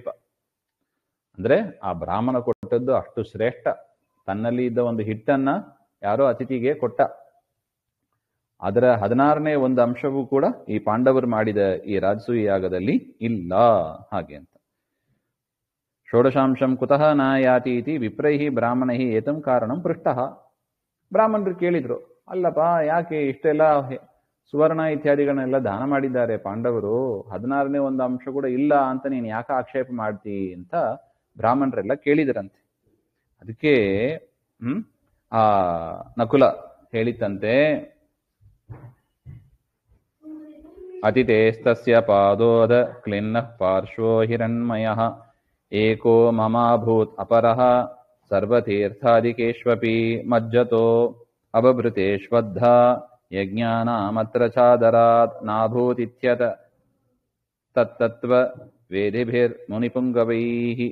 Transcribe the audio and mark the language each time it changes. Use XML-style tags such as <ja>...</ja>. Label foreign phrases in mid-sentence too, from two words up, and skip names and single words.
<kn>ಅಂದ್ರೆ ಆ ಬ್ರಾಹ್ಮಣ ಕೊಟ್ಟದ್ದು ಅಷ್ಟು ಶ್ರೇಷ್ಠ, ತನ್ನಲ್ಲಿ ಇದ್ದ ಒಂದು ಹಿಟ್ಟನ್ನ ಯಾರೋ ಅತಿಥಿಗೆ ಕೊಟ್ಟ, ಅದರ 16ನೇ ಒಂದು ಅಂಶವೂ ಕೂಡ ಈ ಪಾಂಡವರು ಮಾಡಿದ ಈ ರಾಜಸೂಯ ಯಾಗದಲ್ಲಿ ಇಲ್ಲ, ಹಾಗೆ ಅಂತ.</kn> <sa>ಷೋಡಶಾಂಶಂ ಕುತಃ ನ ಯಾತಿ ಇತಿ ವಿಪ್ರೈಹಿ ಬ್ರಾಹ್ಮಣೈಹಿ ಏತಂ ಕಾರಣಂ ಪೃಷ್ಟಃ.</sa> <kn>ಬ್ರಾಹ್ಮಣರು ಕೇಳಿದ್ರು, ಅಲ್ಲಪ್ಪ ಯಾಕೆ ಇಷ್ಟೆಲ್ಲ ಸುವರ್ಣ ಇತ್ಯಾದಿಗಳನ್ನೆಲ್ಲ ದಾನ ಮಾಡಿದ್ದಾರೆ ಪಾಂಡವರು, 16ನೇ ಒಂದು ಅಂಶ ಕೂಡ ಇಲ್ಲ ಅಂತ ನೀನು ಯಾಕೆ ಆಕ್ಷೇಪ ಮಾಡ್ತಿ ಅಂತ ಬ್ರಾಹ್ಮಣರೆಲ್ಲ ಕೇಳಿದ್ರಂತೆ. ಅದಕ್ಕೆ ಆ ನಕುಲ ಹೇಳಿತಂತೆ,</kn> <sa>ಅತಿಥೇಸ್ತಸ್ಯ ಪಾದೋದ ಕ್ಲಿನ್ನ ಪಾರ್ಶ್ವೋ ಹಿರಣ್ಮಯಃ ಏಕೋ ಮಮಾಭೂತ್ ಅಪರಃ ಸರ್ವತೀರ್ಥಾದಿಕೇಶ್ವಪಿ ಮಜ್ಜತೋ ಅಬಭೃತೇಶ್ವದ್ಧ ಯಜ್ಞಾನಾಮತ್ರ ಚಾದರಾತ್ ನಾಭೂತಿತ್ಯತ ತತ್ತತ್ವ ವೇದಿಭಿರ್ ಮುನಿಪುಂಗವೈಹಿ.</sa>